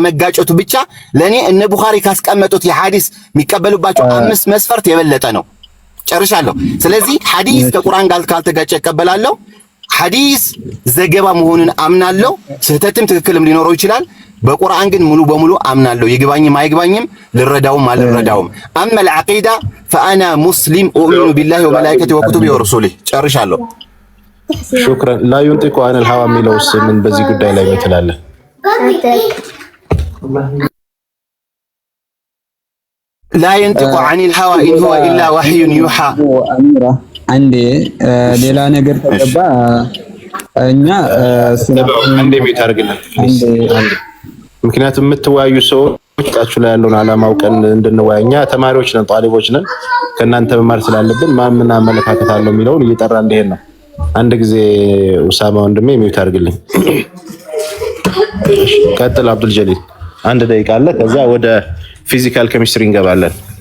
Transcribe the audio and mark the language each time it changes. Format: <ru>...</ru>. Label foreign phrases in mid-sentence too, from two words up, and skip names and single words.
<am>መጋጨቱ ብቻ ለኔ እነ ቡኻሪ ካስቀመጡት የሐዲስ የሚቀበሉባቸው 5 መስፈርት የበለጠ ነው። ጨርሻለሁ። ስለዚህ ሐዲስ ከቁርአን ጋር ካልተጋጨ እቀበላለሁ። ሐዲስ ዘገባ መሆኑን አምናለሁ። ስህተትም ትክክልም ሊኖረው ይችላል። በቁርአን ግን ሙሉ በሙሉ አምናለሁ። ይግባኝም አይግባኝም ልረዳውም አልረዳውም። አማ</am> <ar>العقيدة فأنا مسلم أؤمن بالله وملائكته وكتبه ورسله</ar> <am>ጨርሻለሁ።</am> <ar>شكرا لا ينطق عن الهوى</ar> <am>የሚለውስ ምን በዚህ ጉዳይ ላይ ምትላለህ?</am> <ar>لا ينطق عن الهوى إن هو إلا وحي يوحى</ar> <am>አንዴ ሌላ ነገር ተገባ እኛ አንዴ ቢታርግልን አንዴ ምክንያቱም የምትወያዩ ሰዎች ታችሁ ላይ ያለውን ዓላማ አውቀን እንድንወያይ እኛ ተማሪዎች ነን ጣሊቦች ነን ከእናንተ መማር ስላለብን ማምን አመለካከት አለው የሚለውን እየጠራ እንደሄድ ነው። አንድ ጊዜ ኡሳማ ወንድሜ ሚውት አድርግልኝ። ቀጥል አብዱል ጀሊል አንድ ደቂቃ አለ። ከዛ ወደ</am> <en>physical chemistry</en> <am>እንገባለን።</am>